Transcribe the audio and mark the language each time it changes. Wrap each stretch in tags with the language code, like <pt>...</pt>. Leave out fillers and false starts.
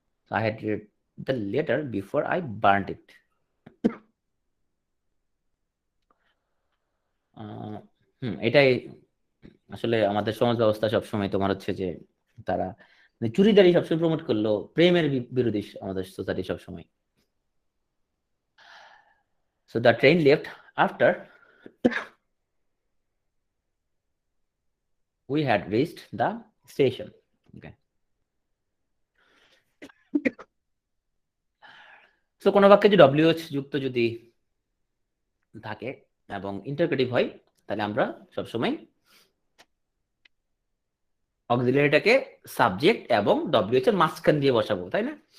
<en>I had read the letter before I burned it.</en> <bn>এটাই আসলে আমাদের সমাজ ব্যবস্থা সবসময় তোমার হচ্ছে যে তারা চুরিদারি সবসময় প্রমোট করলো, প্রেমের বিরোধী আমাদের সোসাইটি সবসময়।</bn> <en>So the train left after we had reached the station. Okay.</en> <bn>So কোনো বাক্যে যে WH যুক্ত যদি থাকে এবং ইন্টারপ্রেটিভ হয়, তাহলে আমরা সবসময় অক্সিলারিটাকে সাবজেক্ট এবং WH এর মাঝখান দিয়ে বসাবো, তাই না?</bn>